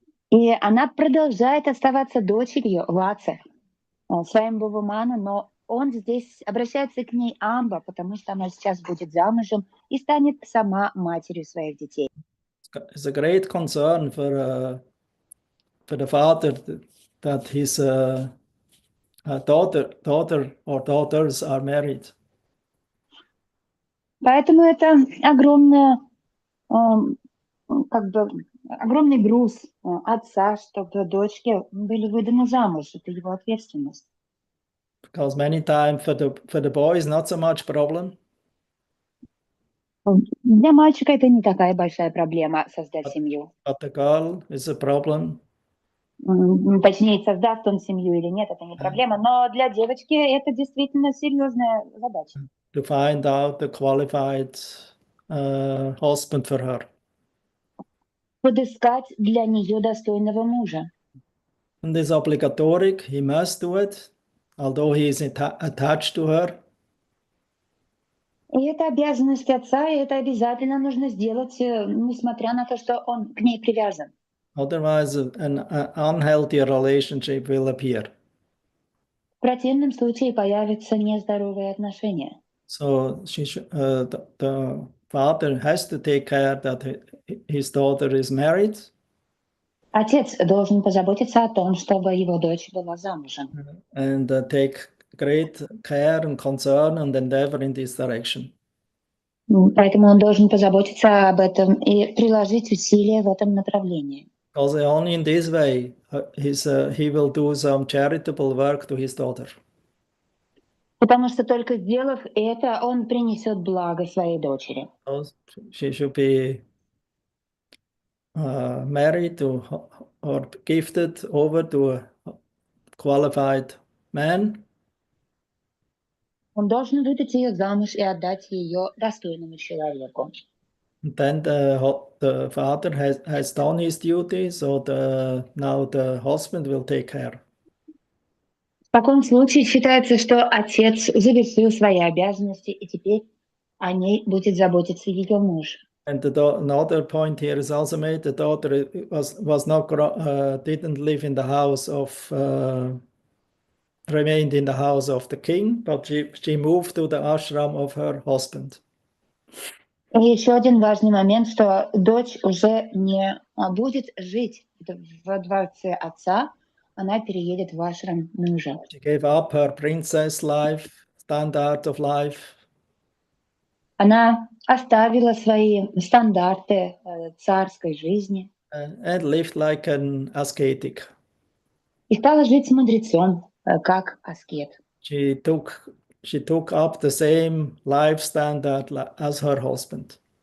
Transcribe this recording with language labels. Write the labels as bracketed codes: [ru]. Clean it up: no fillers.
[ru] И она продолжает оставаться дочерью Ватса, Свayambhuva Мана, но он здесь обращается к ней Амба, потому что она сейчас будет замужем и станет сама матерью своих детей. [en] It's a great concern for the father that his daughter or daughters are married. [ru] Поэтому это огромный груз отца, чтобы дочки были выданы замуж. Это его ответственность. [en] Because many times for the boys not so much problem. [ru] Для мальчика это не такая большая проблема создать семью. [en] But the girl is a problem. [ru] Точнее, создаст он семью или нет, это не проблема. Но для девочки это действительно серьезная задача. [en] To find out the qualified husband for her. [ru] Подыскать для нее достойного мужа. [en] And this obligatoric, he must do it, although he is attached to her. [ru] И это обязанность отца, и это обязательно нужно сделать, несмотря на то, что он к ней привязан. [en] Otherwise, an unhealthy relationship will appear. [ru] В противном случае появятся нездоровые отношения. [en] So the father has to take care that his daughter is married. [ru] Отец должен позаботиться о том, чтобы его дочь была замужем. [en] And take great care and concern and endeavor in this direction. [ru] Поэтому он должен позаботиться об этом и приложить усилия в этом направлении. [en] Because only in this way he will do some charitable work to his daughter. [ru] Потому что только сделав это, он принесет благо своей дочери. [en] She should be married to or gifted over to a qualified man. [ru] Он должен выдать ее замуж и отдать ее достойному человеку. [en] And then the father has done his duty, so now the husband will take care. [ru] В таком случае считается, что отец завершил свои обязанности, и теперь о ней будет заботиться ее муж. [en] And another point here is also made: the daughter didn't live in the house of remained in the house of the king, but she moved to the ashram of her husband. [ru] И еще один важный момент, что дочь уже не будет жить во дворце отца, она переедет в ашрам мужа. [en] She gave up her princess life, standard of life. [ru] Она оставила свои стандарты царской жизни [en] And lived like an ascetic. [ru] и стала жить с мудрецом, как аскет. [en] She took up the same life standard as her husband.